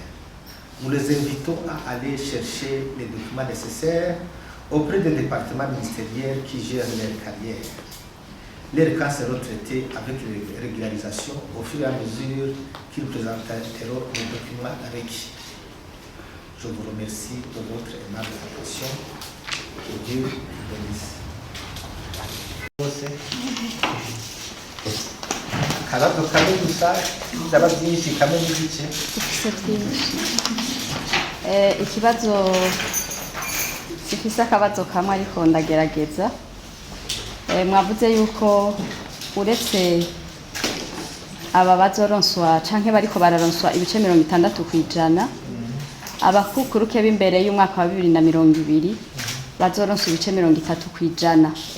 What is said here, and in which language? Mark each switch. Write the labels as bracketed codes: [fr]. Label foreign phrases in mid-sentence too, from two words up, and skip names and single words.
[fr] Nous les invitons à aller chercher les documents nécessaires auprès des départements ministériels qui gèrent leur carrière. Les cas seront traités avec régularisation au fur et à mesure qu'ils présenteront les documents requis. Je vous remercie de votre aimable attention. Que Dieu vous bénisse. [rn] Akabazo kamwe gusa byaba byinshi kamwe n'igice. Ikibazo sifise akabazo kamwe ariko ndagerageza. Mwavuze yuko uretse aba bazoronswa canke bariko bararonswa ibice 60 kwijana abakukuruke b'imbere y'umwaka wa 2020 bazoronswa ibice 30 kwijana.